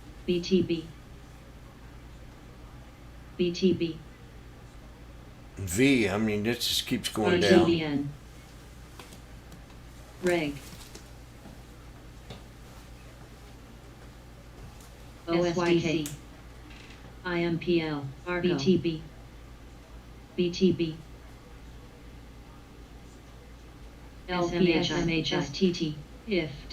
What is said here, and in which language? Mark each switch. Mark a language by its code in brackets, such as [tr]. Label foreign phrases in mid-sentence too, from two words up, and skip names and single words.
[en] BTB. BTB. V, I mean, this just keeps going down. RTBN. Reg. OSYK. IMPL. BTB. BTB. LPSMHSTT. IFT.